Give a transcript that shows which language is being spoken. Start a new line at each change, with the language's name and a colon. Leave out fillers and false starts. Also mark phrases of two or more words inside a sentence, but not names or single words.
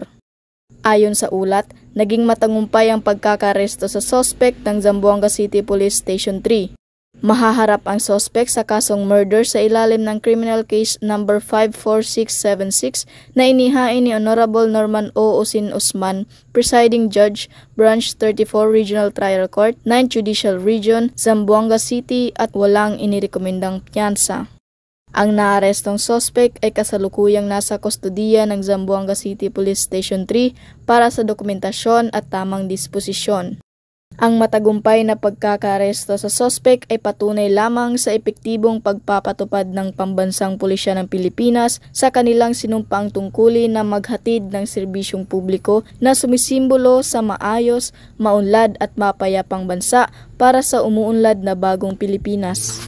Filipino: Ayon sa ulat, naging matagumpay ang pagkakaresto sa suspect ng Zamboanga City Police Station 3. Mahaharap ang suspect sa kasong murder sa ilalim ng
English: Criminal Case number
Filipino: 54676 na inihain ni Honorable Norman O. Usin Usman, Presiding Judge, Branch 34 Regional Trial Court, 9th Judicial Region, Zamboanga City at walang inirekomendang piyansa. Ang naarestong suspect ay kasalukuyang nasa kustodiya ng Zamboanga City Police Station 3 para sa dokumentasyon at tamang disposisyon. Ang matagumpay na pagkakaresto sa suspect ay patunay lamang sa epektibong pagpapatupad ng pambansang pulisya ng Pilipinas sa kanilang sinumpaang tungkulin na maghatid ng serbisyong publiko na sumisimbolo sa maayos, maunlad at mapayapang bansa para sa umuunlad na bagong Pilipinas.